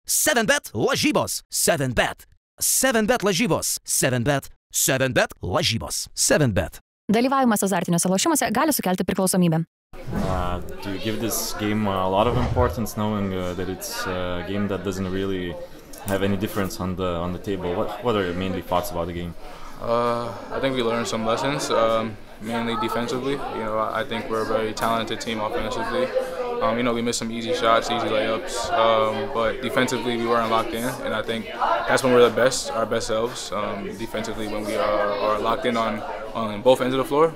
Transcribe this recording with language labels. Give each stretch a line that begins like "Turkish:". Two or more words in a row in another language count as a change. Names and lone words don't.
Lithuanian: 7bet lažybos. 7bet. 7bet lažybos. 7bet. 7bet lažybos. 7bet. Dalyvavimas azartiniuose lošimuose gali sukelti priklausomybę.
English: Do you give this game a lot of importance, knowing that it's a game that doesn't really have any difference on the table? What are your mainly thoughts about the game? I think we learned some lessons, mainly defensively. I think we're a very talented team offensively. We missed some easy shots, easy layups, but defensively we weren't locked in, and I think that's when we're our best selves, defensively, when we are locked in on both ends of the floor.